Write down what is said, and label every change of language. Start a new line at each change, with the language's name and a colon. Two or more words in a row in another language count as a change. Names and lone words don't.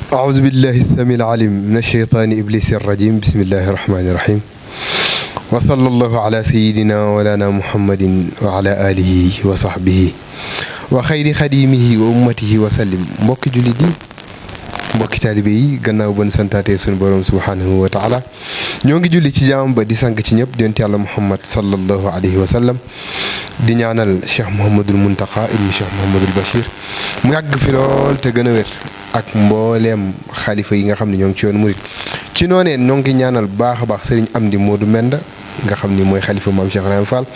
Arabic: أعوذ بالله السميع العليم من الشيطان إبليس الرجيم بسم الله الرحمن الرحيم وصلى الله على سيدنا ولانا محمد وعلى آله وصحبه وخير خديمه وأمته وسلم
Wolof: mbokki jullit yi mbokki taalibe yi gannaaw ba ñu santaatee sunu borom
Arabic: سبحانه وتعالى
Wolof: ñoo ngi julli ci jaam ba di sang ci ñëpp di yonent Yàlla Muhammad
Arabic: صلى الله عليه وسلم
Wolof: di ñaanal Cheikh Mouhamadul Mountakha ibnu Cheikh Mouhamadul Bachir mu yàgg fi lool te gën a wér ak mbooleem xalifa yi nga xam ne ñoo ngi ci yoon murit ci noonee ñoo ngi ñaanal baax a baax sëriñ Amdi Modou Menda nga xam ni mooy xalifa maam Cheikh Ibrahima Fall